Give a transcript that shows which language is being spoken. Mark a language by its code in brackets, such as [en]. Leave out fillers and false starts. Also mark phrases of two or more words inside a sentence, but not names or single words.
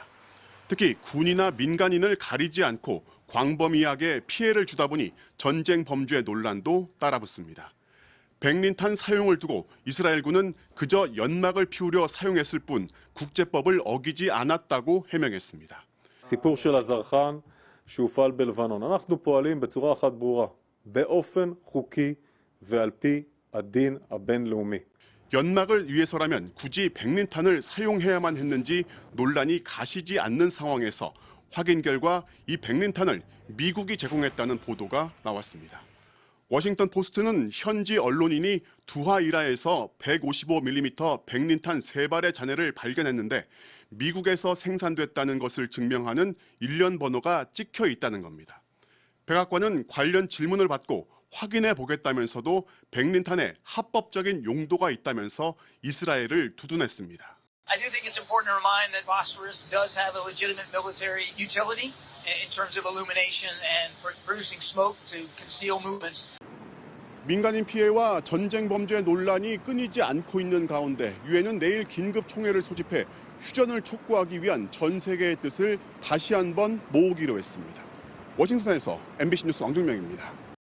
[ko] 특히 군이나 민간인을 가리지 않고 광범위하게 피해를 주다 보니 전쟁 범죄 논란도 따라붙습니다. 백린탄 사용을 두고 이스라엘군은 그저 연막을 피우려 사용했을 뿐 국제법을 어기지 않았다고 해명했습니다. [he] סיפור של הזרחן שהופעל בלבנון. אנחנו פועלים בצורה אחת ברורה, באופן חוקי ועל פי הדין הבינלאומי. [ko] 연막을 위해서라면 굳이 백린탄을 사용해야만 했는지 논란이 가시지 않는 상황에서 확인 결과 이 백린탄을 미국이 제공했다는 보도가 나왔습니다. 워싱턴 포스트는 현지 언론인이 두하이라에서 155mm 백린탄 3발의 잔해를 발견했는데 미국에서 생산됐다는 것을 증명하는 일련 번호가 찍혀 있다는 겁니다. 백악관은 관련 질문을 받고 확인해 보겠다면서도 백린탄에 합법적인 용도가 있다면서 이스라엘을 두둔했습니다. [en] I do think it's important to remind that phosphorus does have a legitimate military utility in terms of illumination and producing smoke to conceal movements. [ko] 민간인 피해와 전쟁 범죄 논란이 끊이지 않고 있는 가운데 유엔은 내일 긴급 총회를 소집해 휴전을 촉구하기 위한 전 세계의 뜻을 다시 한번 모으기로 했습니다. 워싱턴에서 MBC 뉴스 왕중명입니다.